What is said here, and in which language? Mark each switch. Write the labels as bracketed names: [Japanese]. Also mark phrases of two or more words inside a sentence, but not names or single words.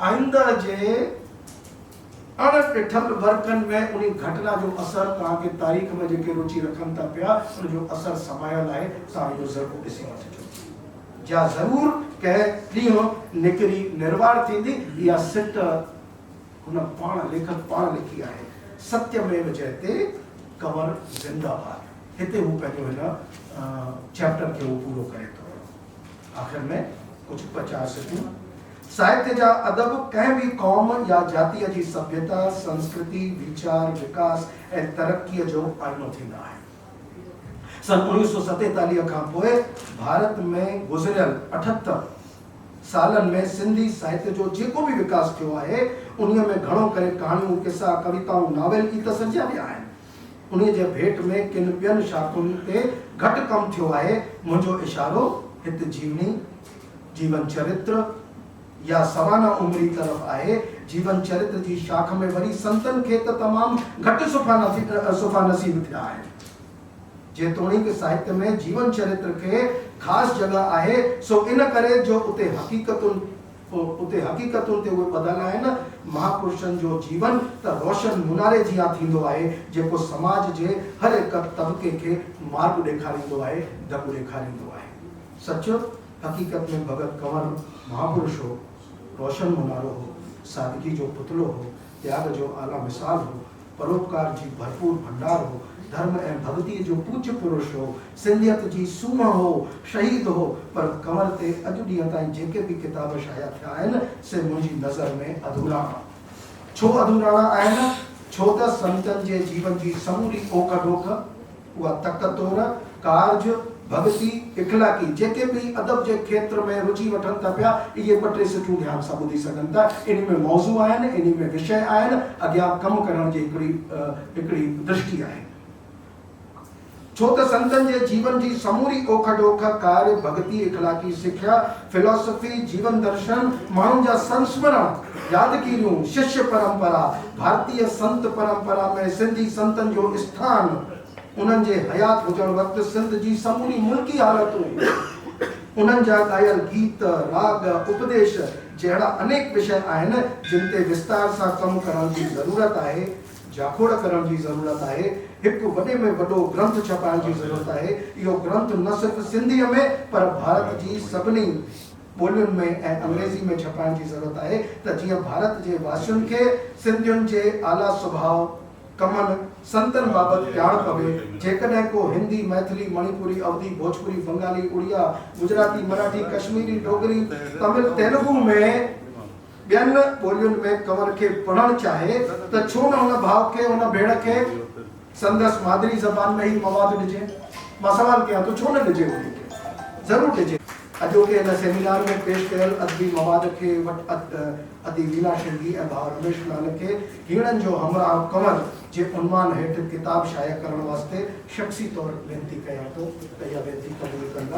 [Sindhi] आईंदह जे अणॾिठल वर्कनि में उन घटना जो असर, तव्हांखे तारीख़ में जेके रुचि रखनि था पिया, उनजो असर समायल आहे। तव्हां इहो ज़रूरु ॾिसी वठिजो। जा ज़रूरु कंहिं ॾींहुं निकिरी निर्वार थींदी। इहा सिट हुन पाण लेखक पाण लिखी आहे। [Sanskrit] सत्यमेव जयते [Sindhi] कंवर जिंदाबाद। हिते हू पंहिंजो हिन चैप्टर खे हू पूरो करे थो। आख़िर में कुझु 50 सिटूं। साहित्य जा अदब कंहिं बि क़ौम या जातीअ जी सभ्यता, संस्कृति, वीचार, विकास ऐं तरक़ीअ जो आईनो थींदा आहिनि। सन 1947 खां पोइ भारत में गुज़रियल 78 सालनि में सिंधी साहित्य जो जेको बि विकास थियो आहे, उन्हीअ में घणो करे कहाणियूं, किसा, कविताऊं, नावेल गीत सॼा विया आहिनि। उन्हीअ जे भेट में किन ॿियनि शाख़ुनि ते घटि कमु थियो आहे। मुंहिंजो इशारो हिते जीवन चरित्र या सवाना उमिरी तरफ़ आहे। जीवन चरित्र जी शाख में वरी संतनि खे त तमामु घटि सुफ़ा नसीब थिया आहिनि। जेतोणीकि साहित्य में जीवन चरित्र खे ख़ासि जॻह आहे, सो इन करे जो उते हक़ीक़तुनि ते उहे ॿधल आहिनि। महापुरुषनि जो जीवन त रोशन मुनारे जियां थींदो आहे, जेको समाज जे हर हिकु तबके खे मार्ग ॾेखारींदो आहे, ढंग ॾेखारींदो आहे। सचो हक़ीक़त में भगत कंवर महापुरुष हो, रोशन मुनारो हो, सादगी जो पुतलो हो, त्याग जो आला मिसाल हो, परोपकार जी भरपूर भंडार हो, धर्म ऐं भक्ति जो पूज्य पुरुष हो, सिंधियत जी सूंह हो, शहीद हो। पर कंवर ते अॼु ॾींहं ताईं जेके बि किताब शाया थिया आहिनि, से मुंहिंजी नज़र में अधूराणा। छो अधूराणा आहिनि? छो त संतनि जे जीवन जी समूरी ओख डोख, उहा तकतोर, कार्ज, भक्ति, इखलाकी, जेके भी अदब के क्षेत्र में रुचि वठन था पिया, ये 2-3 सिटूं ध्यान सां ॿुधी सघनि था। इन में मौज़ू आहिनि, इन में विषय आहिनि, अॻियां कमु करण जी हिकिड़ी दृष्टि आहे। छो त संतनि जे जीवन जी समूरी ओख डोख, कार्य, भक्ति, इखलाकी सिख्या, फिलॉसफी, जीवन दर्शन, माण्हुनि जा संस्मरण, यादगिरियूं, शिष्य परंपरा, भारतीय संत परंपरा में सिंधी संतनि जो स्थान, उन्हनि जे हयात हुजण वक़्तु सिंध जी समूरी मुल्की हालतूं, उन्हनि जा ॻायल गीत, राग, उपदेश जहिड़ा अनेक विषय आहिनि जिन ते विस्तार सां कमु करण जी ज़रूरत आहे, जाखोड़ करण जी ज़रूरत आहे। हिकु वॾे में वॾो ग्रंथ छपाइण जी ज़रूरत आहे। इहो ग्रंथ न सिर्फ़ु सिंधीअ में पर भारत जी सभिनी ॿोलियुनि में ऐं अंग्रेज़ी में छपाइण जी ज़रूरत आहे, त जीअं भारत जे वासियुनि खे सिंधियुनि जे आला स्वभाव, कमनि, संतनि बाबति ॼाण पवे। जेकॾहिं को हिंदी, मैथिली, मणिपुरी, अवधी, भोजपुरी, बंगाली, उड़िया, गुजराती, मराठी, कश्मीरी, डोगरी, तमिल, तेलुगु में ॿियनि ॿोलियुनि में कंवर खे पढ़णु चाहे, त छो न हुन भाउ खे, हुन भेण खे संदसि मादरी ज़बान में ई मवाद ॾिजे। मां सवाल कयां थो, छो न ॾिजे? उन्हनि खे ज़रूरु ॾिजे। अॼोके हिन सेमिनार में पेश कयल अदबी मवाद खे अदी वीना शिंगी ऐं भाउ रमेश लाल खे हीणनि जो हमराह कंवर जे उन्मान हेठि किताब शाया करण वास्ते शख़्सी तौर वेनती कयां थो त इहा वेनती क़बूल कंदा।